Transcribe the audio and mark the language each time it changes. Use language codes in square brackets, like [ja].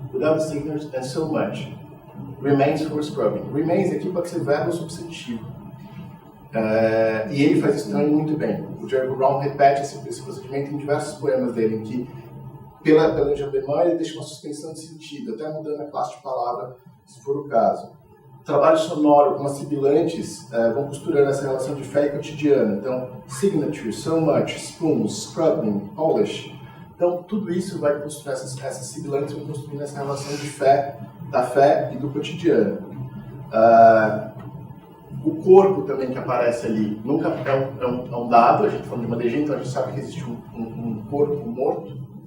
[en] Without a signature, and so much remains for scrubbing. [pt] Remains aqui pode ser verbo ou substantivo. E ele faz isso também muito bem. O Jericho Brown repete esse procedimento em diversos poemas dele, em que, pelo enjambement, ele deixa uma suspensão de sentido, até mudando a classe de palavra, se for o caso. O trabalho sonoro, como as sibilantes, vão costurando essa relação de fé e cotidiano. Então, signature, so much, spoon, scrubbing, polish. Então, tudo isso vai construir, essas sibilantes vão construindo essa relação de fé, da fé e do cotidiano. O corpo também que aparece ali nunca é um dado, a gente está falando de uma legenda, então a gente sabe que existe um corpo morto,